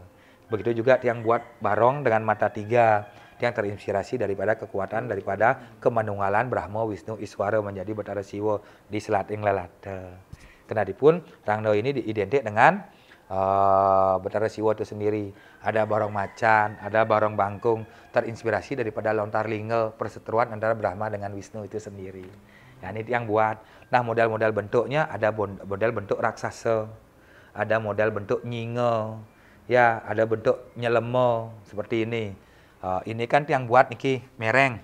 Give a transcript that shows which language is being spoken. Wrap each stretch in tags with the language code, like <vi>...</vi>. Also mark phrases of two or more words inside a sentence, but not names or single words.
<id>Begitu juga Tiang buat barong dengan mata 3. Tiang terinspirasi daripada kekuatan daripada kemanunggalan Brahma, Wisnu, Iswara menjadi Bathara Siwa di Selating Lelata. Kenadipun rangda ini diidentik dengan Bathara Siwa itu sendiri. Ada barong macan, ada barong bangkung, terinspirasi daripada lontar lingga, perseteruan antara Brahma dengan Wisnu itu sendiri. Ya, ini Tiang buat. Nah, model-model bentuknya ada model bentuk raksasa, ada model bentuk nyinga, ya, ada bentuk nyelemo seperti ini. Ini kan Tiang buat</id> <ban>niki mereng.</ban>